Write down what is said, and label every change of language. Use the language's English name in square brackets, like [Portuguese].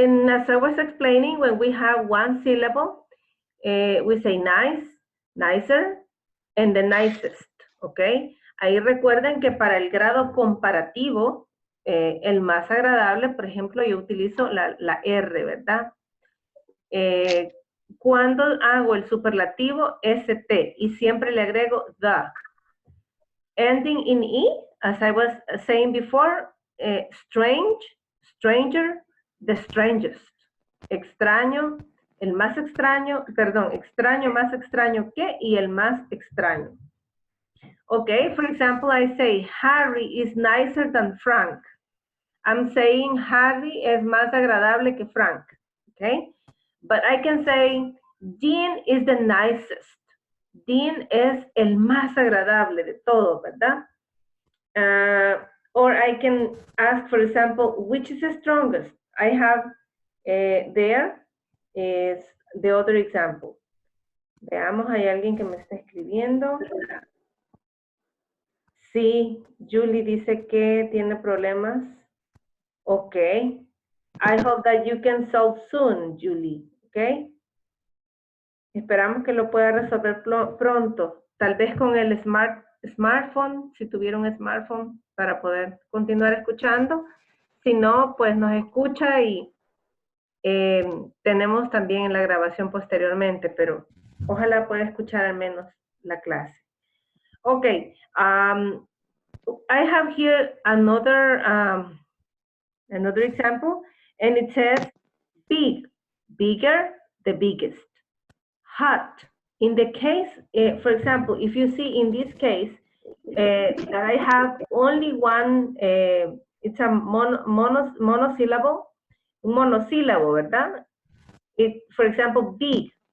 [English] As I was explaining, when we have one syllable, we say nice, nicer, and the nicest, okay? [Spanish] Ahí recuerden que para el grado comparativo, el más agradable, por ejemplo, yo utilizo la R, ¿verdad? Cuando hago el superlativo, ST, y siempre le agrego the. [English] Ending in E, as I was saying before, strange, stranger, the strangest. [Spanish] Extraño, el más extraño, perdón, extraño, más extraño que, y el más extraño. [English] Okay, for example, I say, Harry is nicer than Frank. I'm saying [Spanish] Harry es más agradable que Frank, okay? [English] But I can say, Dean is the nicest. [Spanish] Dean es el más agradable de todo, ¿verdad? [English] Or I can ask, for example, which is the strongest? I have there is the other example. [Spanish] Veamos, hay alguien que me está escribiendo. Sí, Julie dice que tiene problemas. Ok. [English] I hope that you can solve soon, Julie. Ok. [Spanish] Esperamos que lo pueda resolver pronto. Tal vez con el smartphone, si tuviera un smartphone, para poder continuar escuchando. Si no, pues nos escucha y tenemos también en la grabación posteriormente, pero ojalá pueda escuchar al menos la clase. [English] Okay, I have here another example, and it says big, bigger, the biggest. Hot. In the case, for example, if you see in this case, that I have only one, it's a monosyllable, [Spanish] un monosílabo, ¿verdad? [English] For example, big.